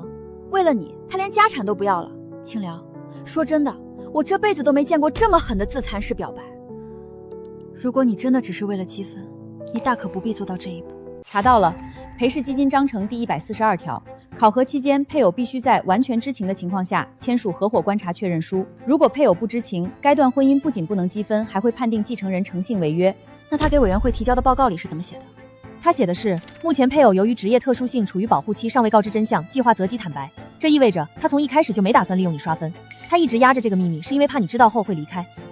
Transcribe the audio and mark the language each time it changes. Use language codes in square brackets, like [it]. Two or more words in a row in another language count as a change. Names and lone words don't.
[zh] 為了你，他連家產都不要了。青遼，說真的，我這輩子都沒見過這麼狠的自殘式表白。如果你真的只是為了積分，你大可不必做到這一步。查到了， 裴氏基金章程第142条，考核期间，配偶必須在完全知情的情況下簽署合夥觀察確認書。如果配偶不知情，該段婚姻不僅不能積分，還會判定繼承人誠信違約。那他給委員會提交的報告裡是怎麼寫的？他寫的是，目前配偶由於職業特殊性處於保護期，尚未告知真相，計劃擇機坦白。這意味着他從一開始就沒打算利用你刷分，他一直壓着這個秘密，是因為怕你知道後會離開。